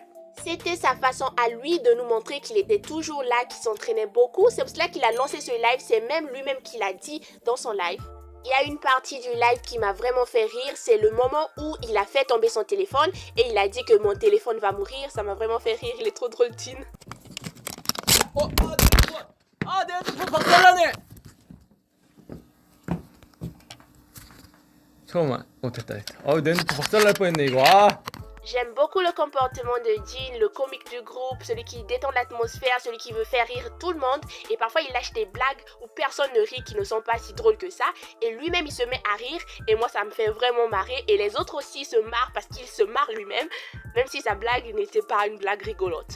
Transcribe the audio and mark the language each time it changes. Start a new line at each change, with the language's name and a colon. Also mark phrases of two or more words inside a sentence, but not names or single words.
French: C'était sa façon à lui de nous montrer qu'il était toujours là, qu'il s'entraînait beaucoup. C'est pour cela qu'il a lancé ce live, c'est même lui-même qui l'a dit dans son live. Il y a une partie du live qui m'a vraiment fait rire, c'est le moment où il a fait tomber son téléphone et il a dit que mon téléphone va mourir, ça m'a vraiment fait rire, il est trop drôle, Tin.
Korean: 내 핸드폰 박살나네. 잠깐만. 됐다. 내 핸드폰 박살날 뻔했네 이거.
French: J'aime beaucoup le comportement de Jin, le comique du groupe, celui qui détend l'atmosphère, celui qui veut faire rire tout le monde. Et parfois il lâche des blagues où personne ne rit, qui ne sont pas si drôles que ça. Et lui-même il se met à rire et moi ça me fait vraiment marrer. Et les autres aussi se marrent parce qu'il se marre lui-même, même si sa blague n'était pas une blague rigolote.